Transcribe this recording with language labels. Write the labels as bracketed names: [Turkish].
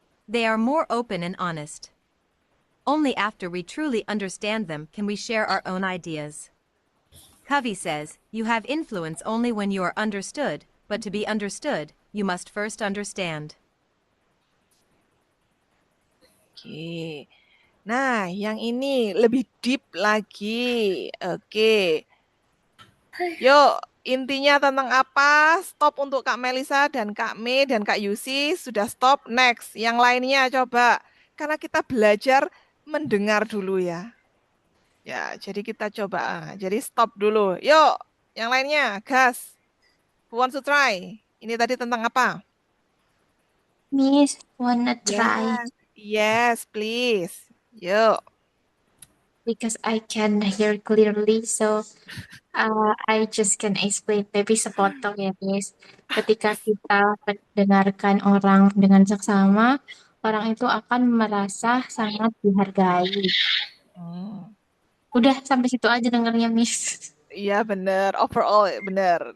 [English] They are more open and honest. Only after we truly understand them can we share our own ideas. Covey says, you have influence only when you are understood, but to be understood, you must first understand. [Indonesian] Oke. Nah, yang ini lebih deep lagi. Oke. Yuk, intinya tentang apa? Stop untuk Kak Melisa dan Kak Mei dan Kak Yusi. Sudah stop. Next. Yang lainnya coba. Karena kita belajar mendengar dulu ya. Ya, jadi kita coba. Jadi stop dulu. Yuk, yang lainnya. Gas. [English] Who wants to try? [Indonesian] Ini tadi tentang apa? [English] Miss, wanna try? Yes, please. Yuk. Because I can hear clearly, so I just can explain. [Indonesian] Maybe sepotong ya, Miss. Ketika kita mendengarkan orang dengan seksama, orang itu akan merasa sangat dihargai. Udah sampai situ aja dengarnya, Miss. Iya bener, overall bener.